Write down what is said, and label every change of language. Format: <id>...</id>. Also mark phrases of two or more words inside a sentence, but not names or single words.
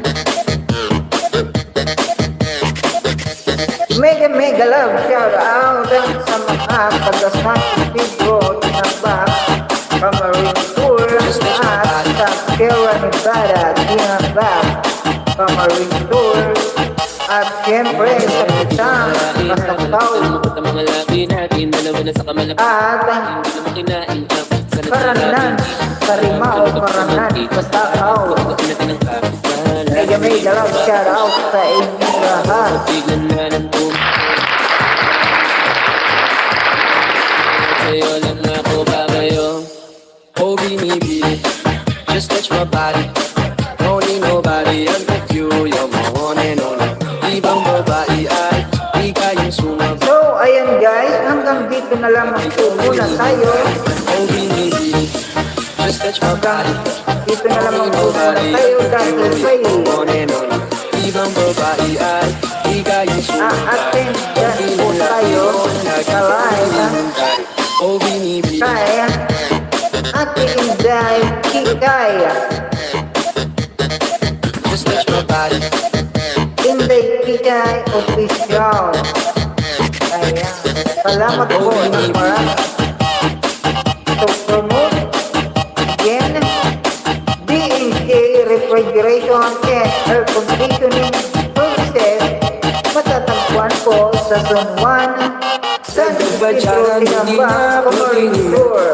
<en>Mega love shout out</en> <tl>sa mga taga-San Isidro, Tinambak, Camarines Sur at sa Sierra Nevada, Tinambak, Camarines Sur at siyempre sa Kitang, Pasakaw at Paranan, sa Rimao, Paranan, Pasakaw.</tl> <en>Mega love shout out</en> <tl>sa inyong lahat. Sa'yo lang ako ba ngayon? Oh, binibili,</tl> <en>just touch my body. Don't need nobody, I'm with you. You're my one and only.</en> <tl>Ibang babae ay di kayang sumabay. So, ayan guys, hanggang dito na lamang po muna tayo. Oh, binibili,</tl> <en>just touch my body.</en> <tl>Dito na lamang po muna tayo dahil may Ibang babae ay di kayang sumabay. attend po tayo sa live Oh, binibili, kay Ate Inday Kikay.</tl> <en>just touch my body.</en> <tl>Inday Kikay Official. Ayan. Salamat po ng marami.</tl> <en>To promote again, D&J Refrigeration and Air Conditioning Services,</en> <tl>matatagpuan po sa Zone 1, San Isidro, Tinambak, Camarines Sur.</tl>